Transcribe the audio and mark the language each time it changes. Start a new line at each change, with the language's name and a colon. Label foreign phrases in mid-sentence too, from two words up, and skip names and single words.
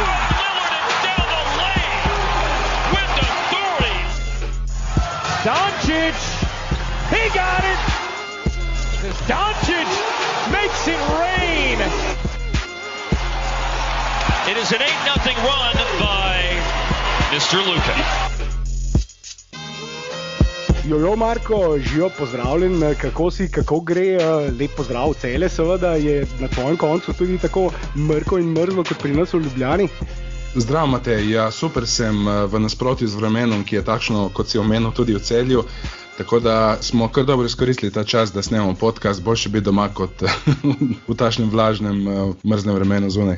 English: Lillard is down the lane with authority. Doncic, he got it! Doncic makes it rain. It is an 8-0 run by Mr. Luka.
Slovenian: Jojo Marko, živo pozdravljen, kako si, kako gre, lep pozdrav Celje, seveda je na tvojem koncu tudi tako mrko in mrzlo kot pri nas v Ljubljani. Zdrav Matej, ja super sem v nasprotju z vremenom, ki je takšno, kot si omenil tudi v Celju, tako da smo kar dobro izkoristili ta čas, da snemamo podcast, boljše biti doma kot v tašnem vlažnem, mrznem vremenu zunaj.